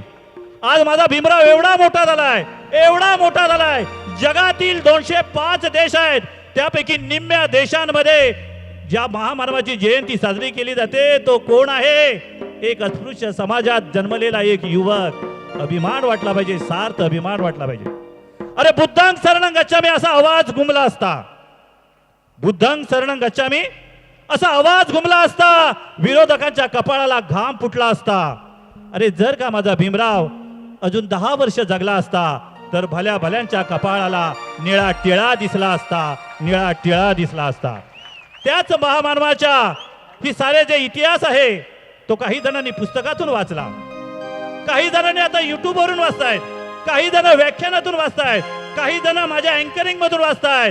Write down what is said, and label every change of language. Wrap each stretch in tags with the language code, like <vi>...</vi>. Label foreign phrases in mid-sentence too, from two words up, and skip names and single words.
<mr>आज माझा भीमराव एवढा मोठा झालाय, एवढा मोठा झालाय. जगातील 205 देश आहेत, त्यापैकी निम्म्या देशांमध्ये ज्या महामानवाची जयंती साजरी केली जाते तो कोण आहे? एक अस्पृश्य समाजात जन्मलेला एक युवक. अभिमान वाटला पाहिजे, सार्थ अभिमान वाटला पाहिजे. अरे</mr> <pi>बुद्धंग शरणं गच्छामी</pi> <mr>असा आवाज घुमला असता,</mr> <pi>बुद्धंग शरणं गच्छामी</pi> <mr>असा आवाज घुमला असता, विरोधकांच्या कपाळाला घाम फुटला असता. अरे जर का माझा भीमराव अजून 10 वर्ष जगला असता तर भल्या भल्यांच्या कपाळाला निळा टिळा दिसला असता, निळा टिळा दिसला असता. त्याच महामानवाच्या ही सारे जे इतिहास आहे तो काही जणांनी पुस्तकातून वाचला, काही जणांनी आता युट्यूब वरून वाचतायत, काही जण व्याख्यानातून वाचतायत, काही जण माझ्या अँकरिंग मधून वाचतायत.</mr>